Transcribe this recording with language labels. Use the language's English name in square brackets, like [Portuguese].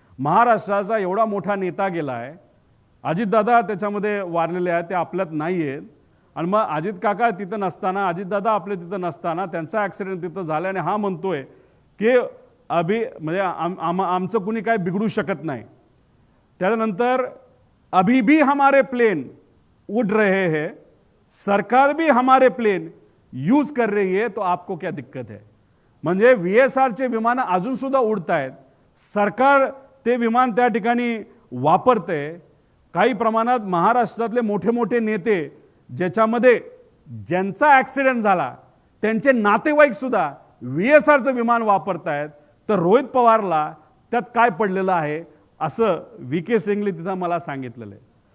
[Marathi] महाराष्ट्राचा एवढा मोठा नेता गेला आहे, अजितदादा त्याच्यामध्ये वारलेले आहेत, ते आपल्यात नाही आहेत, आणि मग अजित काका तिथं नसताना, अजितदादा आपले तिथं नसताना त्यांचा ॲक्सिडेंट तिथं झाला आणि हा म्हणतोय की म्हणजे आमचं कुणी काय बिघडू शकत नाही. [Hindi] त्यानंतर अभी भी हमारे प्लेन उड़ रहे हैं, सरकार भी हमारे प्लेन यूज कर रही है, तो आपको क्या दिक्कत है. [Marathi] म्हणजे VSRचे विमान अजून सुद्धा उडत आहेत, सरकार ते विमान त्या ठिकाणी वापरते. काही प्रमाणात महाराष्ट्रातले मोठे मोठे नेते ज्याच्यामध्ये ज्यांचा ॲक्सिडेंट झाला त्यांचे नातेवाईक सुद्धा VSRचं विमान वापरतायत, तर रोहित पवारला त्यात काय पडलेलं आहे असं VK सिंगने तिथं मला सांगितलेलं आहे.